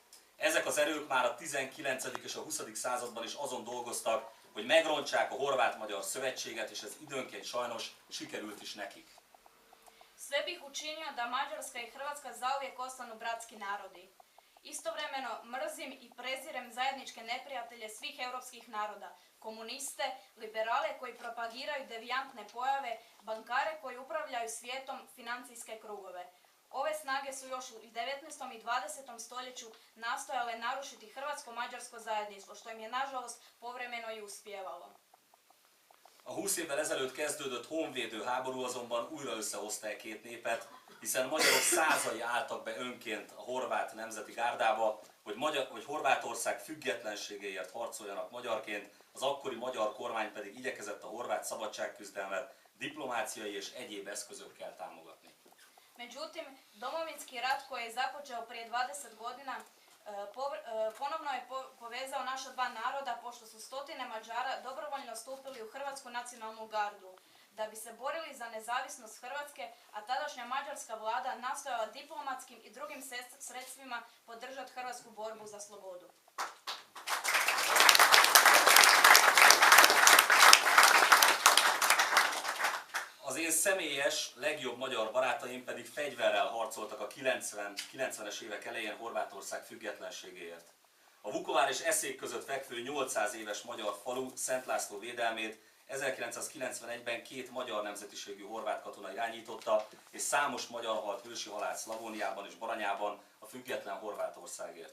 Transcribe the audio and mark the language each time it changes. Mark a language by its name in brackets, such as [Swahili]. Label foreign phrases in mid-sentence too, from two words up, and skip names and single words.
[Hungarian] Ezek az erők már a 19. és a 20. században is azon dolgoztak, hogy megrontsák a horvát-magyar szövetséget, és ez időnként sajnos sikerült is nekik. [Croatian] Sve bih učinio da Mađarska i Hrvatska zauvijek ostanu bratski narodi. Istovremeno mrzim i prezirem zajedničke neprijatelje svih europskih naroda, komuniste, liberale koji propagiraju devijantne pojave, bankare koji upravljaju svijetom, financijske krugove. Ove snage su još u 19. i 20. stoljeću nastojale narušiti hrvatsko-mađarsko zajedništvo, što im je nažalost povremeno i uspijevalo. [Hungarian] A 20 évvel ezelőtt kezdődött honvédő háború azonban újra összehozta e két népet, hiszen magyarok százai álltak be önként a horvát nemzeti gárdába, hogy Horvátország függetlenségéért harcoljanak magyarként, az akkori magyar kormány pedig igyekezett a horvát szabadságküzdelmet diplomáciai és egyéb eszközökkel támogatni. [Croatian] Međutim, Domovinski rat koji je započeo prije 20 godina ponovno je povezao naša dva naroda, pošto su stotine Mađara dobrovoljno stupili u Hrvatsku nacionalnu gardu. Da bi se borili za nezavisnost Hrvatske, a tadašnja mađarska vlada nastojala diplomatskim i drugim sredstvima podržati hrvatsku borbu za slobodu. [Hungarian] Az én személyes, legjobb magyar barátaim pedig fegyverrel harcoltak a 90-es évek elején Horvátország függetlenségéért. A Vukovár és Eszék között fekvő 800 éves magyar falu Szent László védelmét 1991-ben 2 magyar nemzetiségű horvát katona irányította, és számos magyar halt hősi halált Szlavóniában és Baranyában a független Horvátországért.